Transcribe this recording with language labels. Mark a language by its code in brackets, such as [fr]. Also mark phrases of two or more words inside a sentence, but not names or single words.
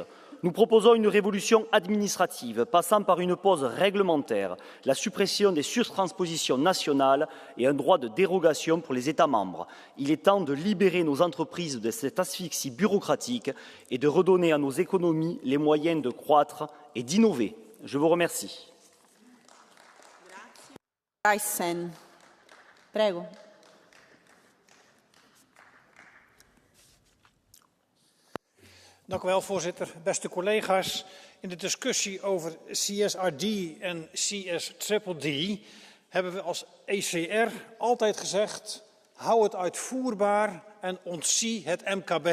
[fr] Nous proposons une révolution administrative passant par une pause réglementaire, la suppression des surtranspositions nationales et un droit de dérogation pour les États membres. Il est temps de libérer nos entreprises de cette asphyxie bureaucratique et de redonner à nos économies les moyens de croître et d'innover. Je vous remercie. [it] Prego. [nl] Dank u wel, voorzitter. Beste collega's, in de discussie over CSRD en CSDDD hebben we als ECR altijd gezegd: hou het uitvoerbaar en ontzie het MKB.